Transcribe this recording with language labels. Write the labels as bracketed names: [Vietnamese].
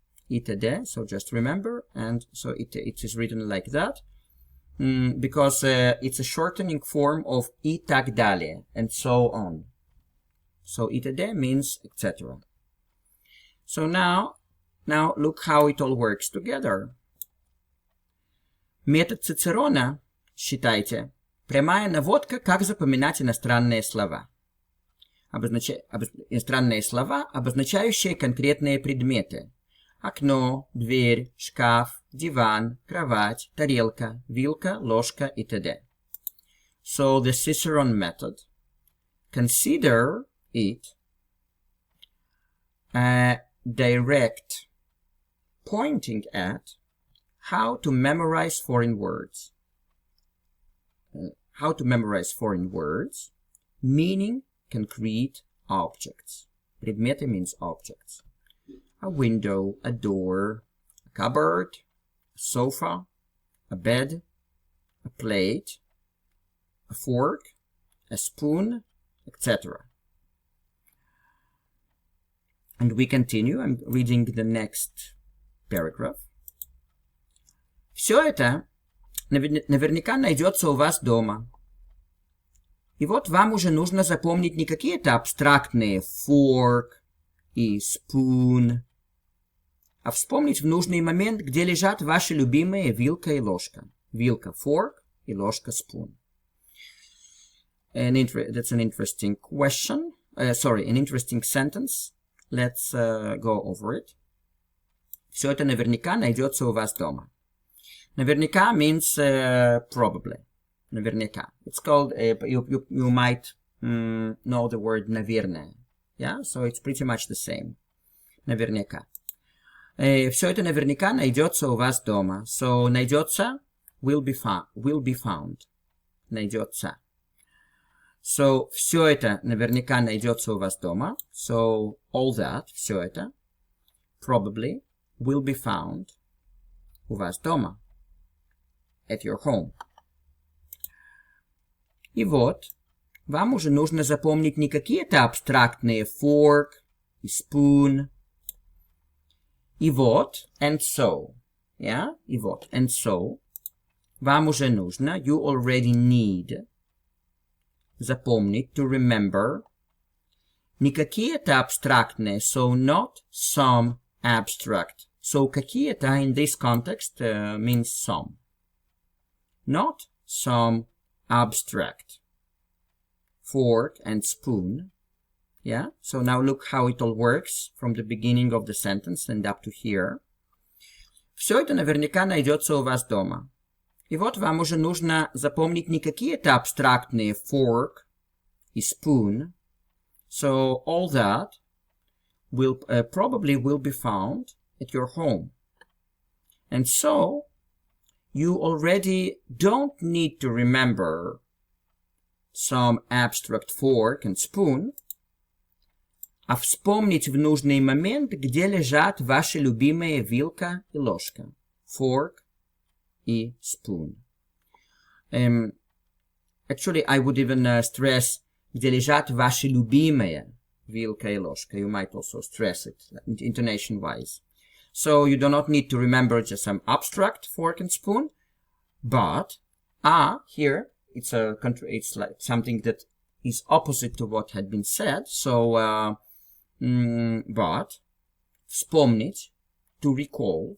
[English] Itd, so just remember, and so it is written like that, because it's a shortening form of [Russian] и так далее, [English] and so on. So itd means etc. So now look how it all works together. [Russian] Метод Цицерона, считайте, прямая наводка, как запоминать иностранные слова. Иностранные слова, обозначающие конкретные предметы. Окно, дверь, шкаф, диван, кровать, тарелка, вилка, ложка и т.д. [English] So the Cicerone method. Consider it a direct pointing at how to memorize foreign words. How to memorize foreign words, meaning concrete objects. Предметы means objects. A window, a door, a cupboard, a sofa, a bed, a plate, a fork, a spoon, etc. And we continue. I'm reading the next paragraph. [Russian] Все это наверняка найдется у вас дома. И вот вам уже нужно запомнить не какие-то абстрактные fork и spoon, а вспомнить в нужный момент, где лежат ваши любимые вилка и ложка. Вилка fork и ложка spoon. [English] That's an interesting question. An interesting sentence. Let's go over it. [Russian] Все это наверняка найдется у вас дома. [English] Наверняка means probably. [Russian] Наверняка. [English] It's called, you might know the word наверное. Yeah, so it's pretty much the same. [Russian] Наверняка. Все это наверняка найдется у вас дома. [English] So найдется will be found. [Russian] Найдется. So все это наверняка найдется у вас дома. [English] So all that, [Russian] все это, [English] probably will be found [Russian] у вас дома. [English] At your home. [Russian] И вот, вам уже нужно запомнить не какие-то абстрактные fork и spoon. И вот, [English] and so. Yeah? И вот, and so. [Russian] Вам уже нужно, [English] you already need, запомнить, to remember, [Russian] не какие-то абстрактные, [English] so not some abstract. So какие-то in this context means some. Not some abstract fork and spoon. Yeah, so now look how it all works from the beginning of the sentence and up to here. [Russian] Все это наверняка найдется у вас дома. И вот вам уже нужно запомнить не какие-то абстрактные fork и spoon. [English] So all that will probably will be found at your home. And so you already don't need to remember some abstract fork and spoon, [Russian] а вспомнить в нужный момент, где лежат ваши любимые вилка и ложка, [English] fork и spoon. Actually, I would even stress, [Russian] где лежат ваши любимые вилка и ложка. [English] You might also stress it intonation-wise. So you do not need to remember just some abstract fork and spoon, but here it's like something that is opposite to what had been said. So but вспомнить, to recall.